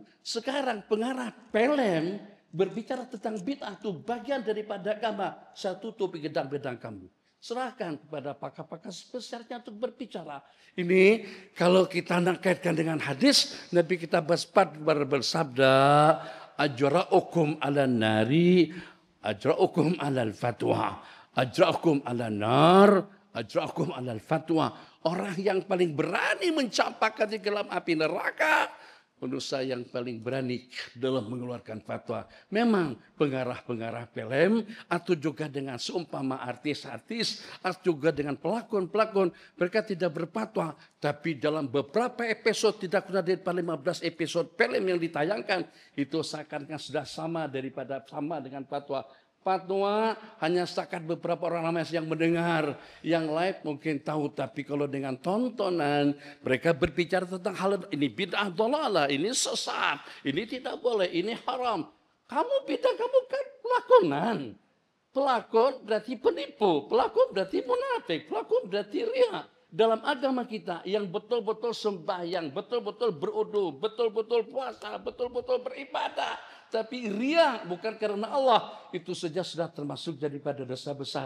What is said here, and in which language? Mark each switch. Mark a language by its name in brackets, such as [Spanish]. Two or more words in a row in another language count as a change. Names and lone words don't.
[Malay] Sekarang pengarah film berbicara tentang bid'ah itu bagian daripada agama. Saya tutup bidang-bidang kamu. Serahkan kepada pakar-pakar spesialnya untuk berbicara. Ini kalau kita nak kaitkan dengan hadis, Nabi kita bersabda, [Arabic] أجرؤكم على النار أجرؤكم على الفتيا أجرؤكم على النار أجرؤكم على الفتيا. [Malay] Orang yang paling berani mencampakkan di dalam api neraka, manusia yang paling berani dalam mengeluarkan fatwa. Memang pengarah-pengarah film atau juga dengan seumpama artis-artis atau juga dengan pelakon-pelakon, mereka tidak berfatwa. Tapi dalam beberapa episode, tidak kurang dari 15 episode film yang ditayangkan, itu seakan-akan sudah sama dengan fatwa. Fatwa hanya setakat beberapa orang ramai yang mendengar, yang lain mungkin tahu, tapi kalau dengan tontonan mereka berbicara tentang hal ini [Arabic] بدعة ضلالة, [Malay] ini sesat, ini tidak boleh, ini haram. Kamu bid'ah, kamu kan pelakonan. Pelakon berarti penipu, pelakon berarti munafik, pelakon berarti riya. Dalam agama kita yang betul-betul sembahyang, betul-betul berudu, betul-betul puasa, betul-betul beribadah, tapi riya bukan karena Allah, itu saja sudah termasuk daripada dosa besar.